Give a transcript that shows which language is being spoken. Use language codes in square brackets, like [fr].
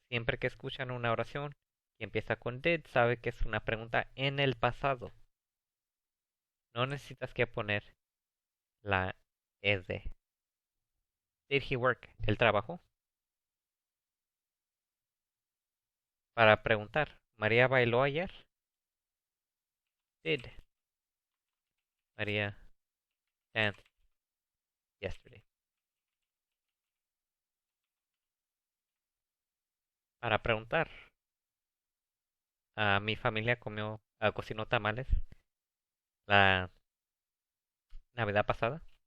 [es] Siempre que escuchan una oración que empieza con did, sabe que es una pregunta en el pasado. No necesitas que poner la ed. [en] Did he work? [es] ¿El trabajo? Para preguntar, ¿María bailó ayer? [en] Did María dance yesterday? [es] Para preguntar, mi familia cocinó tamales la Navidad pasada.